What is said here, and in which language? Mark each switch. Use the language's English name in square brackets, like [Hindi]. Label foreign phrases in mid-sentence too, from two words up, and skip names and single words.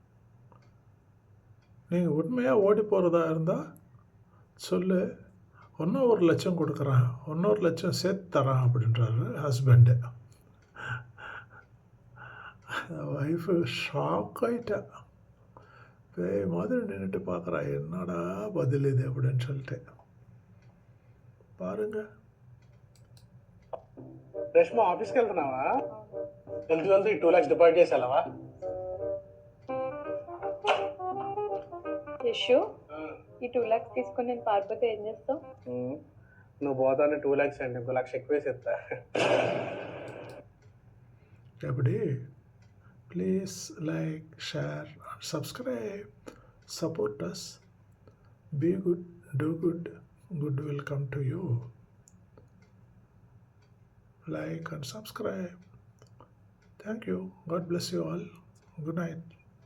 [Tamil] நீங்கள் உண்மையாக ஓடி போகிறதா இருந்தால் சொல்லு, இன்னும் 1,00,000 கொடுக்குறேன், இன்னொரு 1,00,000 சேர்த்து தரேன் அப்படின்றாரு ஹஸ்பண்டு. [English] wife shock [Tamil] ஆகிட்டா. பேய் மாதிரி நின்றுட்டு பார்க்குறா, என்னடா பதில் இது அப்படின்னு சொல்லிட்டு. பாருங்கள். [Telugu] రేష్మా ఆఫీస్కి వెళ్తున్నావా? వెళ్తూ ఈ 2 lakhs డిపాజిట్ చేసి వెళ్ళవా? యశు, ఈ 2 lakhs తీసుకుని నేను పారిపోతే ఏం చేస్తావు? నువ్వు పోతానే 2 lakhs అండి, 1 లక్ష ఎక్కువేసి ఇస్తా. [English] எப்படி please like, share and subscribe. Support us. Be good, do good. Good will come to you. Like and subscribe. Thank you. God bless you all. Good night.